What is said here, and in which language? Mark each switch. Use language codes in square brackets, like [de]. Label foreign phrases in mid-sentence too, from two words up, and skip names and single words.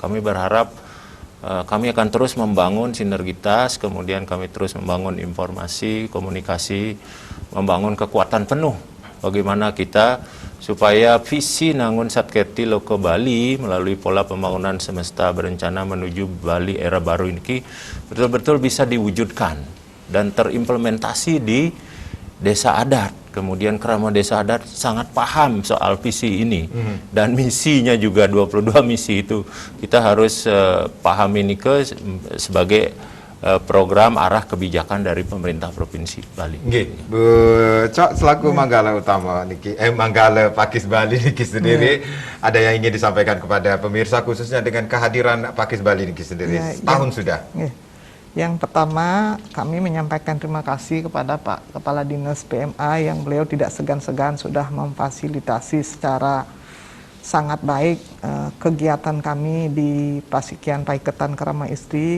[id] Kami berharap kami akan terus membangun sinergitas, kemudian kami terus membangun informasi, komunikasi, membangun kekuatan penuh bagaimana kita supaya visi Nangun Satketi Loko Bali melalui pola pembangunan semesta berencana menuju Bali era baru ini betul-betul bisa diwujudkan dan terimplementasi di desa adat. Kemudian Krama Desa Adat sangat paham soal visi ini dan misinya juga 22 misi itu kita harus paham ini sebagai program arah kebijakan dari pemerintah Provinsi Bali. Nggih, Bu Cok selaku Manggala Utama niki Manggala Pakis Bali niki sendiri ada yang ingin disampaikan kepada pemirsa khususnya dengan kehadiran Pakis Bali niki sendiri setahun sudah. Yang pertama, kami menyampaikan terima kasih kepada Pak Kepala Dinas PMA yang beliau tidak segan-segan sudah memfasilitasi secara sangat baik kegiatan kami di Pasikian Paiketan Krama Istri.